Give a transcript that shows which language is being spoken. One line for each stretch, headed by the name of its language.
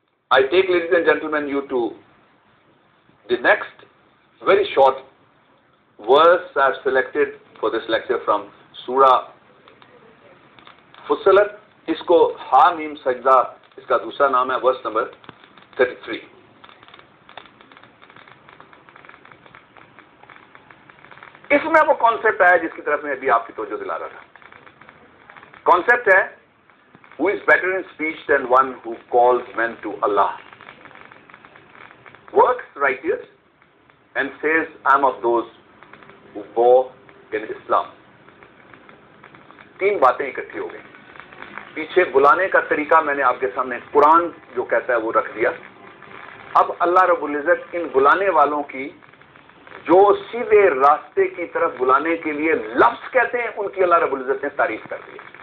English: I take, ladies and gentlemen, you to the next very short verse I have selected for this lecture from Surah Fussilat.
Urdu: اس کو حامیم سجدہ اس کا دوسرا نام ہے, verse number 33. اس میں وہ کانسیپٹ ہے جس کی طرف میں ابھی آپ کی توجہ دلا رہا تھا.
English: Concept ہے who is better in speech than one who calls men to Allah, works righteous and says I am of those who bow in Islam.
Urdu: تین باتیں اکٹھی ہو گئی. پیچھے بلانے کا طریقہ میں نے آپ کے سامنے قرآن جو کہتا ہے وہ رکھ دیا. اب اللہ رب العزت ان بلانے والوں کی جو سیدھے راستے کی طرف بلانے کے لیے لفظ کہتے ہیں ان کی اللہ رب العزت نے تعریف کر دی.